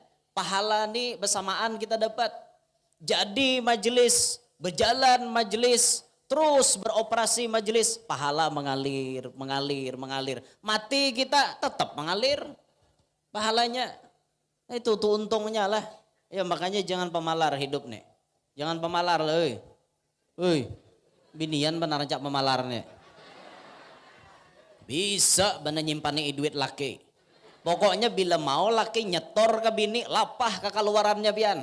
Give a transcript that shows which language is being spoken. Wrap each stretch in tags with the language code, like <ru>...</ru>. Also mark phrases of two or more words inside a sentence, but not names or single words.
<id>Pahala nih bersamaan kita dapat. Jadi majelis, berjalan majelis, terus beroperasi majelis, pahala mengalir, mengalir, mengalir. Mati kita tetap mengalir pahalanya. Itu tuh untungnya lah. Ya makanya jangan pemalar hidup nih. Jangan pemalar lah.</id> <bjn>Binian benar cak pemalar nih. Bisa benar nyimpani duit laki. Pokoknya bila mau laki nyetor ke bini, lapah ke keluarannya pian.</bjn>